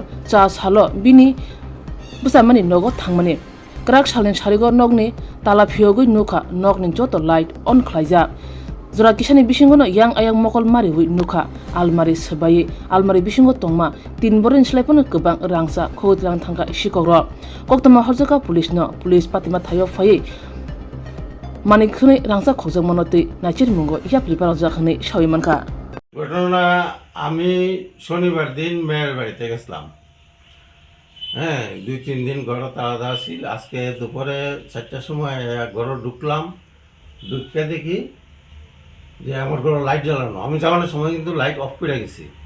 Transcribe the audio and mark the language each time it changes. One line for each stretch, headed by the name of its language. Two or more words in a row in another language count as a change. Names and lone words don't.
Kok Borok: cha salo bini busamani nogo thangmani krak salen sarigo nogni tala phiogoi nukha nogni joto
English: light on
Kok Borok: khlaijak jora kisani bisingono yang ayang mokol mari hui nukha almari sebai almari bisingo tongma tin borin slaipono kebang rangsa khoglang thangka Sikhok ro koktoma horjaka police patima thayo phai manik khune rangsa khogjangmano tei nachir mungo ya prepare jakhane shawimanka
Bangla: ঘটনা আমি শনিবার দিন মেয়ের বাড়িতে গেছিলাম হ্যাঁ 2-3 দিন ঘরে তাড়া ছিল আজকে দুপুরে 4টার সময় ঘরে ঢুকলাম ঢুকে দেখি যে আমার ঘরে লাইট জ্বালানো আমি যাওয়ার সময় কিন্তু
English: light off
Bangla: করে গেছি